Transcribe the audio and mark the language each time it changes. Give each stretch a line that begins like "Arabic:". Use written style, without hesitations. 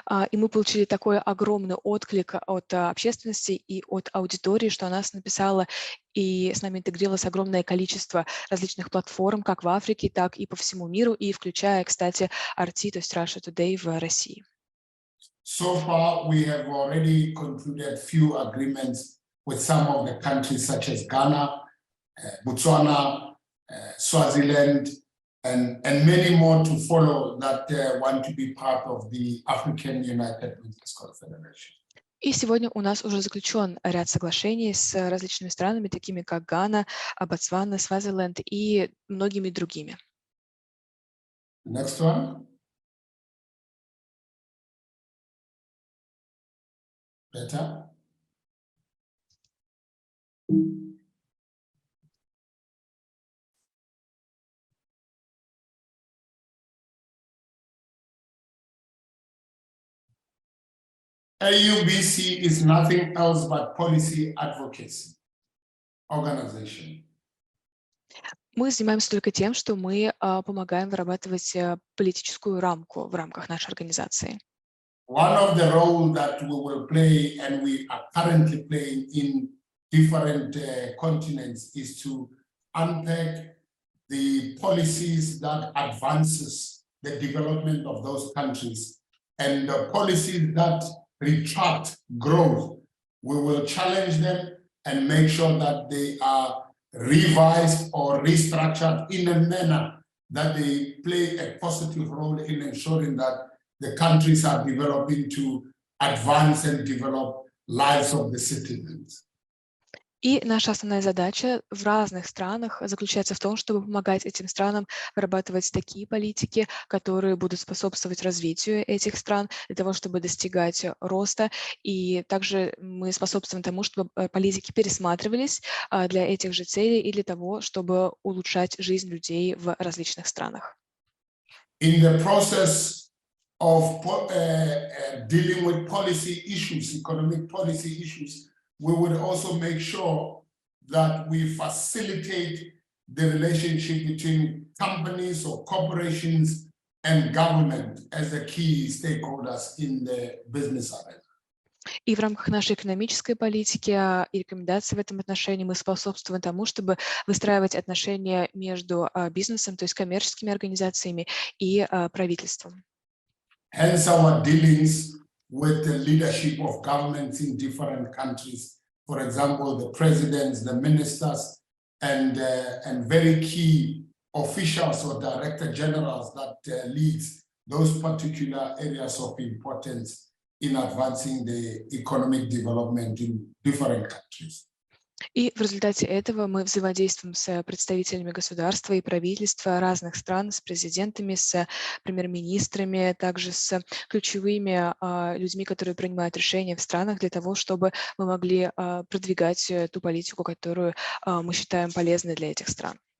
Russian: И мы получили такой огромный отклик от общественности и от аудитории, что она нас написала, и с нами интегрировалось огромное количество различных платформ, как в Африке, так и по всему миру, и включая, кстати, RT, то есть Russia Today в России.
English: So far, we have already concluded few agreements with some of the countries such as Ghana, Botswana, Swaziland, and many more to follow that want to be part of the African United Business Confederation.
Russian: И сегодня у нас уже заключен ряд соглашений с различными странами, такими как Гана, Ботсвана, Свазиленд и многими другими.
English: Next one. Better. AUBC is nothing else but policy advocacy organization.
Russian: Мы занимаемся только тем, что мы помогаем вырабатывать политическую рамку в рамках нашей организации.
English: One of the roles that we will play and we are currently playing different continents is to unpack the policies that advances the development of those countries and the policies that retract growth. We will challenge them and make sure that they are revised or restructured in a manner that they play a positive role in ensuring that the countries are developing to advance and develop lives of the citizens.
Russian: И наша основная задача в разных странах заключается в том, чтобы помогать этим странам вырабатывать такие политики, которые будут способствовать развитию этих стран для того, чтобы достигать роста. И также мы способствуем тому, чтобы политики пересматривались для этих же целей и для того, чтобы улучшать жизнь людей в различных странах.
English: In the process of dealing with policy issues, economic policy issues, we would also make sure that we facilitate the relationship between companies or corporations and government as the key stakeholders in the business arena.
Russian: И в рамках нашей экономической политики и рекомендаций в этом отношении мы способствуем тому, чтобы выстраивать отношения между бизнесом, то есть коммерческими организациями и правительством.
English: Hence our dealings with the leadership of governments in different countries. For example, the presidents, the ministers, and very key officials or director generals that leads those particular areas of importance in advancing the economic development in different countries.
Russian: И в результате этого мы взаимодействуем с представителями государства и правительства разных стран, с президентами, с премьер-министрами, также с ключевыми людьми, которые принимают решения в странах для того, чтобы мы могли продвигать ту политику, которую мы считаем полезной для этих стран.